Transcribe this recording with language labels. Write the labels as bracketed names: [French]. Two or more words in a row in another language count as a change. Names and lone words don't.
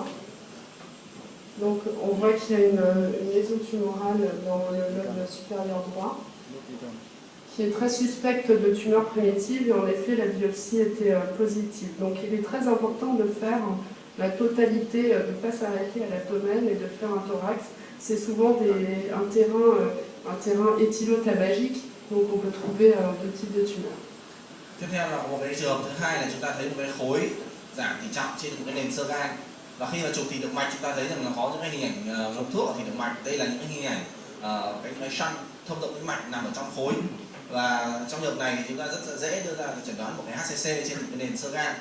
[French] Donc on voit qu'il y a une lésion tumorale dans le lobe supérieur droit, qui est très suspecte de tumeur primitive, et en effet la biopsie était positive. Donc il est très important de faire la totalité, de ne pas s'arrêter à l'abdomen et de faire un thorax. C'est souvent un terrain éthylotabagique, donc on peut trouver deux types de tumeurs. [Vietnamese] Tiếp theo là một cái trường hợp thứ hai là chúng ta thấy một cái khối giảm tỉ trọng trên một cái nền xơ gan, và khi mà chụp thịt động mạch chúng ta thấy rằng là có những cái hình ảnh ngấm thuốc ở thịt động mạch. Đây là những cái hình ảnh cái shunt thông động tĩnh mạch nằm ở trong khối, và trong trường hợp này thì chúng ta rất là dễ đưa ra chẩn đoán một cái HCC trên một cái nền xơ gan.